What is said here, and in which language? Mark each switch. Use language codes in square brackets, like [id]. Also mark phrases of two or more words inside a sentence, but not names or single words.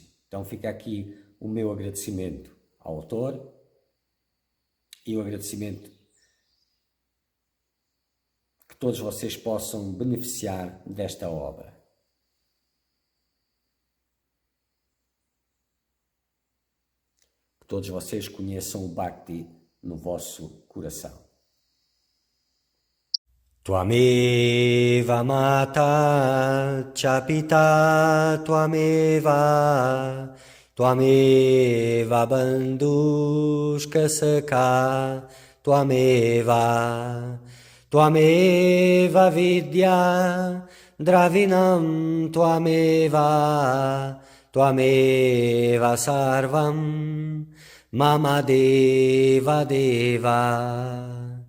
[pt] Então fica aqui o meu agradecimento ao autor e o agradecimento que todos vocês possam beneficiar desta obra. Que todos vocês conheçam o Bhakti no vosso coração. [sa] त्वमेव माता च पिता त्वमेव त्वमेव बन्धुश्च सखा त्वमेव त्वमेव विद्या द्रविणं त्वमेव त्वमेव सर्वं मम देव देव